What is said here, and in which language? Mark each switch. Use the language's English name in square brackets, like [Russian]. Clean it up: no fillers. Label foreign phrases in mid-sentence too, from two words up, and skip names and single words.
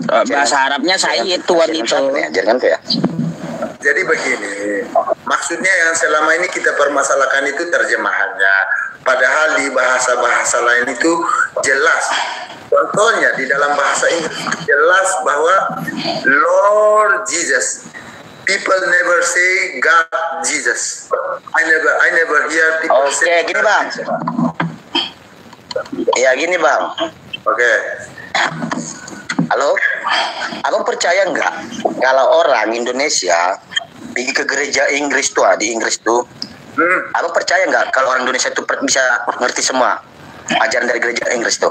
[Indonesian] Bahasa Arabnya Sayyid Tuhan itu. Jangan ya. Jadi begini, maksudnya yang selama ini kita permasalahkan itu terjemahannya. Padahal di bahasa-bahasa lain itu jelas. Contohnya di dalam bahasa Inggris jelas bahwa [English] Lord Jesus. People never say God Jesus. I never hear people say. [Indonesian] Oke, gini bang. Ya gini bang. Oke. Halo, abang percaya nggak kalau orang Indonesia pergi ke gereja Inggris tuh, di Inggris tuh, abang percaya nggak kalau orang Indonesia tuh bisa ngerti semua ajaran dari gereja Inggris tuh?